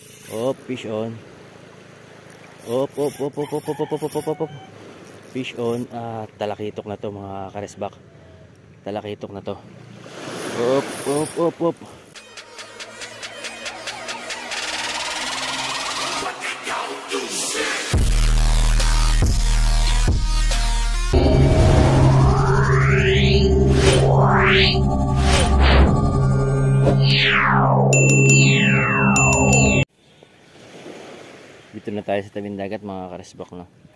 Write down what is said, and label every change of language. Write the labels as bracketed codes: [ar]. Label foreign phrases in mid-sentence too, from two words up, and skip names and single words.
[en] Op, fish on. Op, op, op, op, op, op, op, op, op, op, op. Fish on. [tl] Talakitok na to mga karesbak. Talakitok na to. Op, op, op, op. Dito na tayo sa tabing dagat mga karesbak, no?